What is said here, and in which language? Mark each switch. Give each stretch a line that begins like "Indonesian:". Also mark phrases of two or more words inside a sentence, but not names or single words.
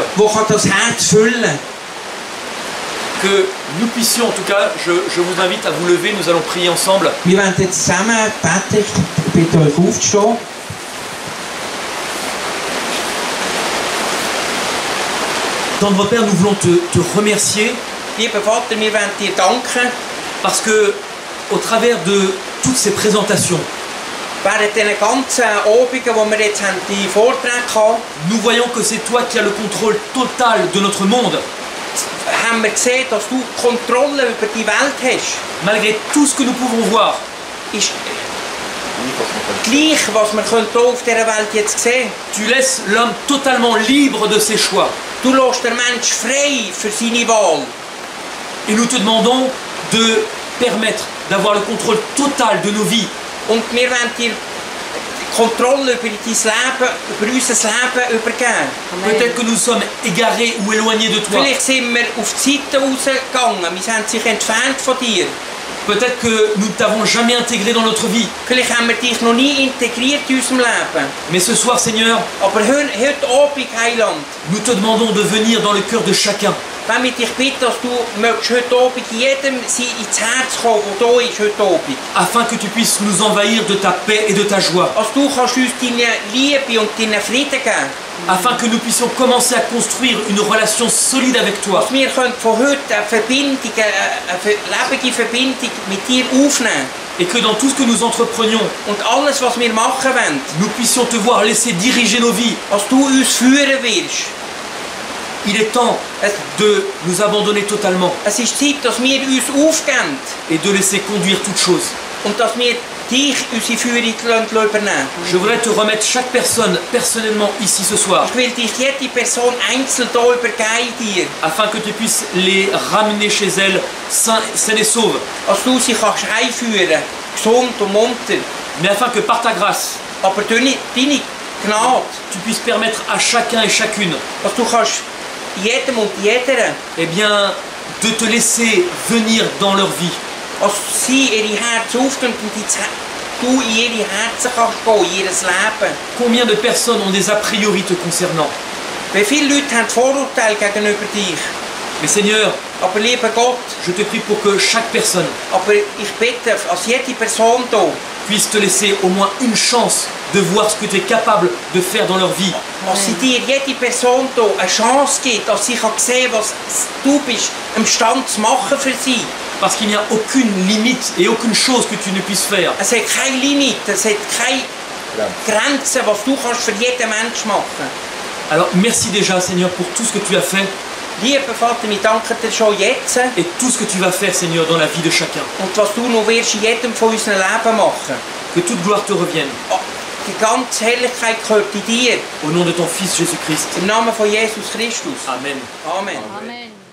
German: der das Herz füllen kann.
French: Que nous puissions, en tout cas, je vous invite à vous lever, nous allons prier ensemble.
German: Wir werden jetzt zusammen beten, ich bitte euch aufzustehen.
French: Tendre Père, nous voulons te remercier
German: Lieber Vater, wir wollen dir danken,
French: parce que, au travers de toutes ces présentations,
German: während diesen ganzen Abenden, wo wir jetzt haben, die Vorträge hatten,
French: nous voyons que c'est toi qui as le contrôle total de notre monde,
German: haben wir gesehen, dass du Kontrolle über die Welt hast.
French: malgré tout ce que nous pouvons voir.
German: Ist gleich, was wir hier auf dieser Welt jetzt sehen.
French: Tu laisses l'homme totalement libre de ses choix.
German: Du lässt den Menschen frei für seine Wahl.
French: Et nous te demandons de permettre d'avoir le contrôle total de nos vies.
German: Und wir wollen dir Kontrolle über dein Leben, über unser Leben übergeben.
French: Peut-être que nous sommes égarés ou éloignés de toi.
German: Vielleicht sind wir auf die Seite rausgegangen, wir sind sich entfernt von dir.
French: Peut-être que nous ne t'avons jamais intégré dans notre vie.
German: Vielleicht haben wir dich noch nie integriert in unserem Leben.
French: Mais ce soir, Seigneur,
German: Aber heute Abend, Heiland,
French: nous te demandons de venir dans le cœur de chacun.
German: wenn wir dich bitten, dass du möchtest heute Abend jedem ins Herz kommen, der da ist heute Abend.
French: Afin que tu puisses nous envahir de ta paix et de ta joie.
German: Als du kannst uns deine Liebe und deinen Frieden geben.
French: Afin que nous puissions commencer à construire une relation solide avec toi.
German: Dass wir können von heute eine Verbindung, eine lebendige Verbindung mit dir aufnehmen.
French: Et que dans tout ce que nous entreprenions,
German: Und alles, was wir machen wollen,
French: nous puissions te voir laisser diriger nos vies.
German: als du uns führen wirst.
French: Il est temps de nous abandonner totalement
German: Es ist Zeit, dass wir uns aufgeben
French: et de laisser conduire toutes choses.
German: und dass wir dich, unsere Führung übernehmen.
French: Je voudrais te remettre chaque personne personnellement ici ce soir,
German: Ich will dich jede Person einzeln hier übergeben dir,
French: afin que tu puisses les ramener chez elle sains et sauves,
German: als du sie kannst heimführen, gesund und munter.
French: mais afin que par ta grâce,
German: Aber deine Gnade,
French: tu puisses permettre à chacun et chacune,
German: dass du kannst jedem und jeder,
French: eh bien, de te laisser venir dans leur vie.
German: als sie ihre Herzen auftun und du in ihre Herzen kannst gehen, in ihr Leben.
French: Combien de personnes ont des a priori te concernant?
German: Wie viele Leute haben Vorurteile gegenüber dich?
French: Mais Seigneur,
German: Aber lieber Gott,
French: je te prie pour que chaque personne
German: aber ich bitte, als jede Person hier,
French: puisse te laisser au moins une chance de voir ce que tu es capable de faire dans leur vie.
German: als sie dir, jede Person hier, eine Chance gibt, dass sie kann sehen, was du bist imstande zu machen für sie.
French: Parce qu'il n'y a aucune limite et aucune chose que tu ne puisses faire.
German: Es hat keine Limite, es hat keine Grenzen, was du kannst für jeden Menschen machen.
French: Alors merci déjà Seigneur pour tout ce que tu as fait
German: Lieber Vater, wir danken dir schon jetzt
French: et tout ce que tu vas faire Seigneur dans la vie de chacun.
German: und was du noch wirst in jedem von unseren Leben machen.
French: Que toute gloire te revienne.
German: Die ganze Herrlichkeit gehört dir.
French: Au nom de ton Fils Jésus-Christ.
German: Im Namen von Jesus Christus.
French: Amen.
German: Amen. Amen.